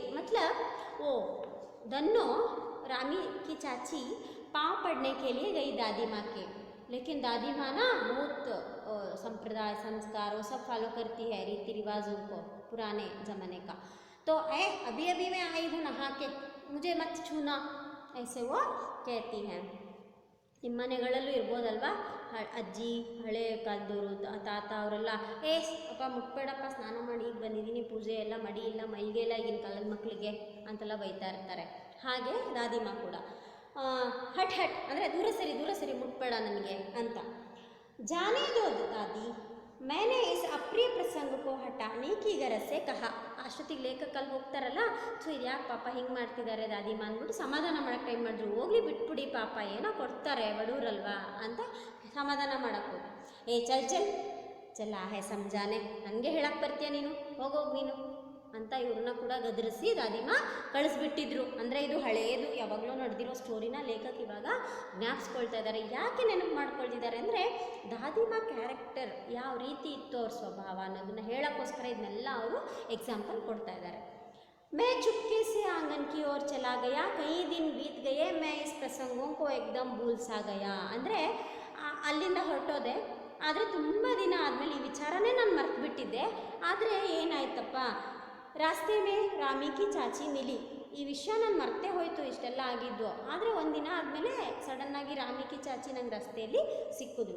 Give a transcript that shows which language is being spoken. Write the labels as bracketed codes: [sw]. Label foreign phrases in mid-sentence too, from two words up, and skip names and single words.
[hi] मतलब वो धन्नो रामी की चाची पाँव पड़ने के लिए गई दादी माँ के, लेकिन दादी माँ ना बहुत संप्रदाय संस्कार वो सब फॉलो करती है, रीति रिवाजों को, पुराने ज़माने का। तो अभी अभी मैं आई हूँ नहा के, मुझे मत छूना, ऐसे वो कहती हैं। [kn] ನಿಮ್ಮ ಮನೆಗಳಲ್ಲೂ ಇರ್ಬೋದಲ್ವಾ, ಅಜ್ಜಿ ಹಳೆ ಕಾಲದವರು ತಾತ ಅವರೆಲ್ಲ ಅಪ್ಪ ಮುಟ್ಬೇಡಪ್ಪ, ಸ್ನಾನ ಮಾಡಿ ಈಗ ಬಂದಿದ್ದೀನಿ, ಪೂಜೆ ಎಲ್ಲ ಮಾಡಿ ಇಲ್ಲ, ಮೈಗೆ ಎಲ್ಲ ಈಗಿನ ಕಾಲದ ಮಕ್ಕಳಿಗೆ ಅಂತೆಲ್ಲ ಬೈತಾ ಇರ್ತಾರೆ. ಹಾಗೆ ದಾದಿಮಾ ಕೂಡ [hi] हट हट [kn] ಅಂದರೆ ದೂರ ಸರಿ ಮುಟ್ಬೇಡ ನನಗೆ ಅಂತ. [hi] जाने दो दादी, मैंने इस अप्रिय प्रसंग को हटाने की गरज से कहा. [kn] ಅಷ್ಟೊತ್ತಿಗೆ ಲೇಖಕಲ್ಲಿ ಹೋಗ್ತಾರಲ್ಲ, ಸೊ ಇದು ಯಾಕೆ ಪಾಪ ಹಿಂಗೆ ಮಾಡ್ತಿದ್ದಾರೆ ದಾದಿ ಮಾ ಅಂದ್ಬಿಟ್ಟು ಸಮಾಧಾನ ಮಾಡೋಕ್ಕೆ ಟ್ರೈ ಮಾಡಿದ್ರು. ಹೋಗ್ಲಿ ಬಿಟ್ಬಿಡಿ ಪಾಪ, ಏನೋ ಕೊಡ್ತಾರೆ ಬಡವ್ರಲ್ವಾ ಅಂತ ಸಮಾಧಾನ ಮಾಡೋಕ್ಕೆ. [hi] चल है समझाने, [kn] ನನಗೆ ಹೇಳಕ್ಕೆ ಬರ್ತೀಯ ನೀನು, ಹೋಗೋಗಿ ನೀನು ಅಂತ ಇವ್ರನ್ನ ಕೂಡ ಗದರಿಸಿ ದಾದಿಮಾ ಕಳಿಸ್ಬಿಟ್ಟಿದ್ರು. ಅಂದರೆ ಇದು ಹಳೆಯದು, ಯಾವಾಗಲೂ ನಡೆದಿರೋ ಸ್ಟೋರಿನ ಲೇಖಕ ಇವಾಗ ಜ್ಞಾಪಿಸ್ಕೊಳ್ತಾ ಇದ್ದಾರೆ. ಯಾಕೆ ನೆನಪು ಮಾಡ್ಕೊಳ್ತಿದ್ದಾರೆ ಅಂದರೆ ದಾದಿಮಾ ಕ್ಯಾರೆಕ್ಟರ್ ಯಾವ ರೀತಿ ಇತ್ತು, ಅವ್ರ ಸ್ವಭಾವ ಅನ್ನೋದನ್ನ ಹೇಳೋಕ್ಕೋಸ್ಕರ ಇದನ್ನೆಲ್ಲ ಅವರು ಎಕ್ಸಾಂಪಲ್ ಕೊಡ್ತಾ ಇದ್ದಾರೆ. [hi] मैं चुपके से आंगन की ओर चला गया, कई दिन बीत गए, मैं इस प्रसंगों को एकदम भूल सा गया. [kn] ಅಂದರೆ ಅಲ್ಲಿಂದ ಹೊರಟೋದೆ, ಆದರೆ ತುಂಬ ದಿನ ಆದಮೇಲೆ ಈ ವಿಚಾರನೇ ನಾನು ಮರ್ತು ಬಿಟ್ಟಿದ್ದೆ. ಆದರೆ ಏನಾಯ್ತಪ್ಪ, [hi] रास्ते में रामी की चाची मिली, [kn] ಈ ವಿಷಯ ನಾನು ಮರ್ತೇ ಹೋಯಿತು ಇಷ್ಟೆಲ್ಲ ಆಗಿದ್ದು. ಆದರೆ ಒಂದಿನ ಆದಮೇಲೆ ಸಡನ್ನಾಗಿ [hi] रामी की चाची [kn] ನಂಗೆ ರಸ್ತೆಯಲ್ಲಿ ಸಿಕ್ಕಿದ್ರು.